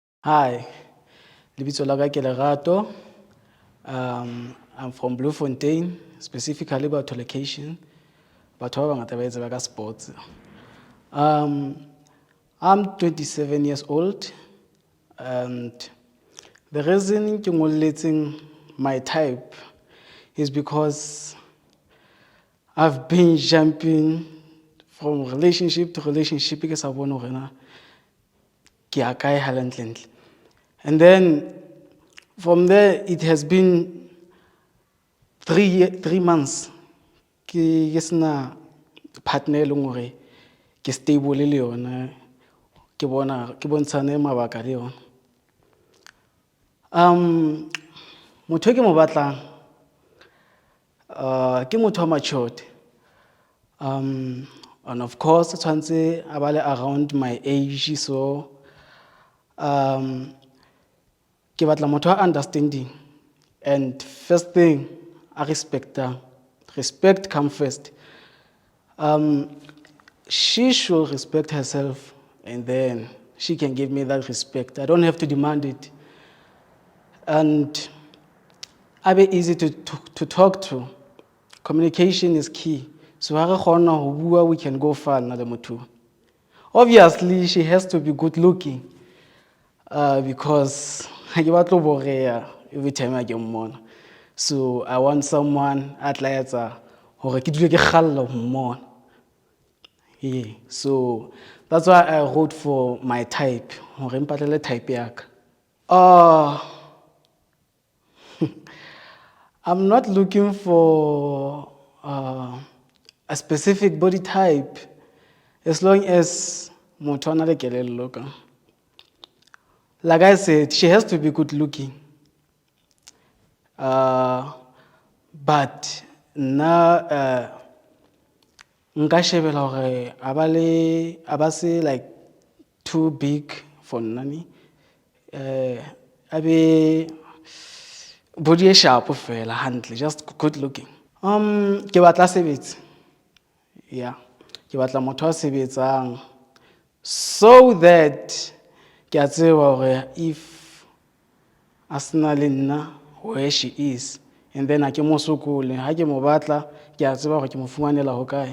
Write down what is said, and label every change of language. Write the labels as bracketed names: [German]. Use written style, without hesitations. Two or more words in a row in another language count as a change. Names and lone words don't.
[Southern Sotho] Hi, lebitso la ka ke Lerato. [English] I'm from Bloemfontein, specifically Batho location. [Southern Sotho] Batho ba bangata ba e tseba ka sports. [English] I'm 27 years old, and the reason [Southern Sotho] ke ngolletseng [English] my type is because I've been jumping from relationship to relationship [Southern Sotho] ke sa bone hore na ke ya kae halentlentle. [English] And then from there it has been 3 months [Southern Sotho] ke sena partner e leng hore ke stable le yona, ke bontshane mabaka le yona. Motho ke mo batlang ke motho matured, [English] and of course [Southern Sotho] tshwantse a ba le [English] around my age, [Southern Sotho] so ke batla motho a understanding, [English] and first thing [Southern Sotho] a [English] respect come first. She should respect herself, and then she can give me that respect. I don't have to demand it, and [Southern Sotho] a be [English] easy to talk to. Communication is key, so [Southern Sotho] ha re kgona ho bua, [English] we can go far [Southern Sotho] nna le motho. [English] Obviously she has to be good looking, because [Southern Sotho] ha ke batlo boreya [English] every time I [Southern Sotho] ke mmona. [English] So I want someone [Southern Sotho] a tla etsa hore ke dule ke khalla ho mmona. [English] Yeah, so that's why I wrote for my type, [Southern Sotho] hore mpatlele type ya ka. [English] I'm not looking for a specific body type, as long as [Southern Sotho] motho a na le kelello ka. [English] Like I said, she has to be good looking, but [Southern Sotho] nna nka shebela hore a ba se [English] like too big for nna, [Southern Sotho] a be body e sharp fela hantle, [English] just good looking. [Southern Sotho] Ke batla sebetse, yeah, ke batla motho a sebetsang, [English] so that [Southern Sotho] ke a tseba hore if a sena le nna [English] where she is, and then [Southern Sotho] ha ke mo sokole, ha ke mo batla ke a tseba hore ke mo fumanela hokae.